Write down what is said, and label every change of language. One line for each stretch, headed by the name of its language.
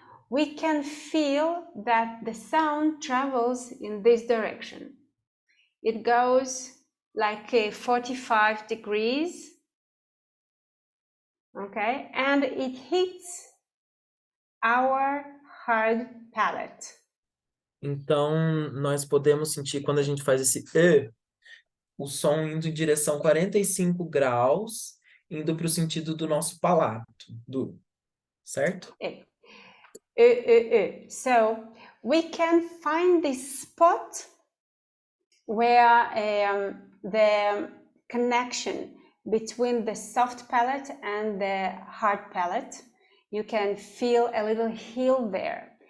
English: We can feel that the sound travels in this direction. It goes like 45 degrees, okay, and it hits our hard palate.
Portuguese: Então, nós podemos sentir quando a gente faz esse E, o som indo em direção 45 graus, indo para o sentido do nosso palato, certo?
English: So we can find this spot where the connection between the soft palate and the hard palate, you can feel a little heel there.